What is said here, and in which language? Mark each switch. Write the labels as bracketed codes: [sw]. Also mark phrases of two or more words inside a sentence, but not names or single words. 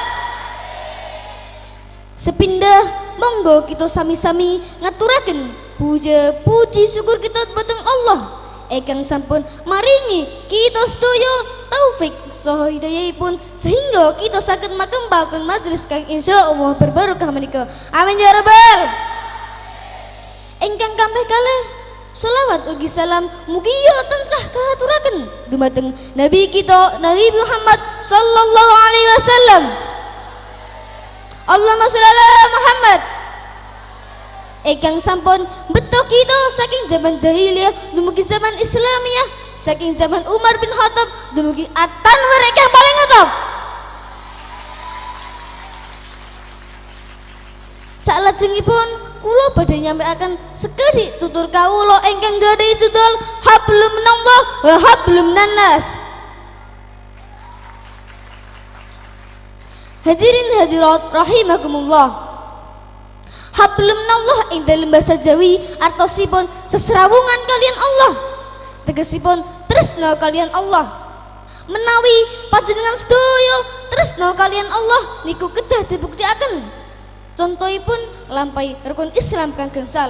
[jv] Sepindah monggo kita sami-sami ngaturaken puja puji syukur kita dhateng Allah ingkang sampun maringi kita sedaya taufik saha hidayahipun sehingga kita saged makembalkeun majelis kang insyaallah berbarokah menika. [ar] آمين يا رب. [jv] Ingkang kambeh kalih selawat ugi salam mugi tansah kahaturaken dumateng Nabi kita Nabi Muhammad [ar] صلى الله عليه وسلم. اللهم صل على محمد. [jv] Ingkang sampun beto kita saking zaman jahiliyah dumugi zaman Islamiyah, saking zaman Umar bin Khattab dumugi at-Tanwir ingkang paling ngetop. Salajengipun kula badhe nyampaiaken sekedhik tutur kawula ingkang gadhahi judul Hablum minallah wa Hablum minannas. Hadirin hadirat rahimakumullah. [ar] حبل من الله [jv] ing dalem basa Jawi artosipun sesrawungan kalian Allah. Tegesipun tresna kalian Allah. Menawi panjenengan sedaya tresna kalian Allah niku kedah dibuktikaken. Contohipun lampai rukun Islam kang gangsal.